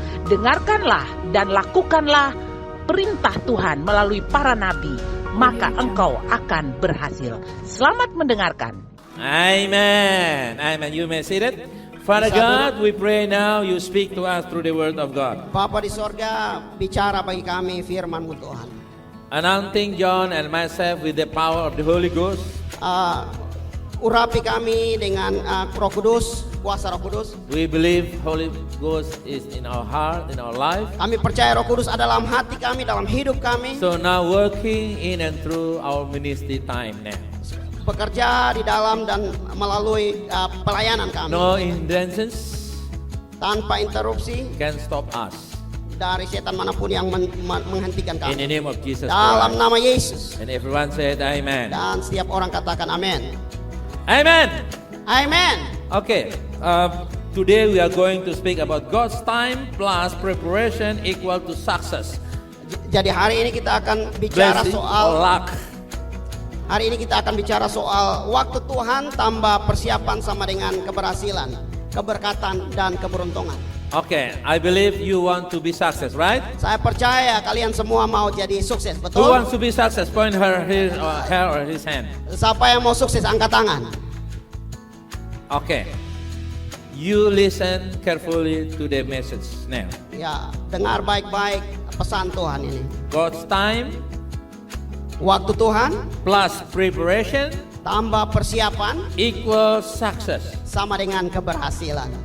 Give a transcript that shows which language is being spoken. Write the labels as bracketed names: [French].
[Indonesian] Dengarkanlah dan lakukanlah perintah Tuhan melalui para nabi, maka engkau akan berhasil. Selamat mendengarkan. [English] Amen. Amen. You may see that. Father God, we pray now you speak to us through the word of God. [Indonesian] Bapa di sorga, bicara bagi kami firman-Mu Tuhan. [English] Anointing John and myself with the power of the Holy Ghost. [Indonesian] Urapi kami dengan Roh Kudus, kuasa Roh Kudus. [English] We believe Holy Ghost is in our heart, in our life. [Indonesian] Kami percaya Roh Kudus ada dalam hati kami, dalam hidup kami. [English] So now working in and through our ministry time now. [Indonesian] Bekerja di dalam dan melalui pelayanan kami. [English] No hindrances [Indonesian] Tanpa interupsi [English] can stop us. [Indonesian] dari setan manapun yang menghentikan [English] In the [Indonesian] kami. [English] name of Jesus [Indonesian] Dalam [English] Christ. [Indonesian] nama Yesus. [English] And everyone said amen. [Indonesian] Dan setiap orang katakan amin. [English] Amen. [Indonesian] Amin. [English] Okay. Today we are going to speak about God's time plus preparation equal to success. [Indonesian] Jadi hari ini kita akan bicara [English] Blessing or [Indonesian] soal [English] luck. [Indonesian] Hari ini kita akan bicara soal waktu Tuhan tambah persiapan sama dengan keberhasilan, keberkatan dan keberuntungan. [English] Okay, I believe you want to be success, right? [Indonesian] Saya percaya kalian semua mau jadi sukses, [English] Who [Indonesian] betul? [English] wants to be success? Point her or his hand. [Indonesian] Siapa yang mau sukses angkat tangan. [English] Okay. You listen carefully to the message now. [Indonesian] Ya, dengar baik-baik pesan Tuhan ini. [English] God's time [Indonesian] Waktu Tuhan [English] plus preparation [Indonesian] tambah persiapan [English] equals success. [Indonesian] sama dengan keberhasilan.